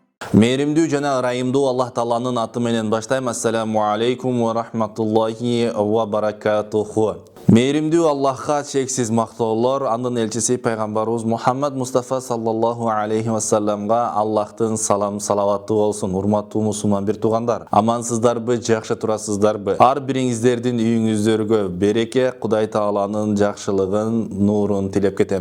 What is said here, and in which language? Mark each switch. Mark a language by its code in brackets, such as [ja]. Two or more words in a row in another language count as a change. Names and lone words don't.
[ky] Мейримдүү жана ырайымдуу Аллах Тааланын аты менен баштайм. [ar] السلام عليكم ورحمة الله وبركاته. [ky] Мейримдүү Аллахка чексиз мактоолор, анын элчиси пайгамбарыбыз Мухаммад Мустафа [ar] صلى الله عليه وسلم [ky] Аллахтын салам салаваты болсун. Урматтуу мусулман бир туугандар, амансыздарбы, жакшы турасыздарбы? Ар бириңиздердин үйүңүздөргө береке, Кудай Тааланын жакшылыгын, нурун тилеп кетем.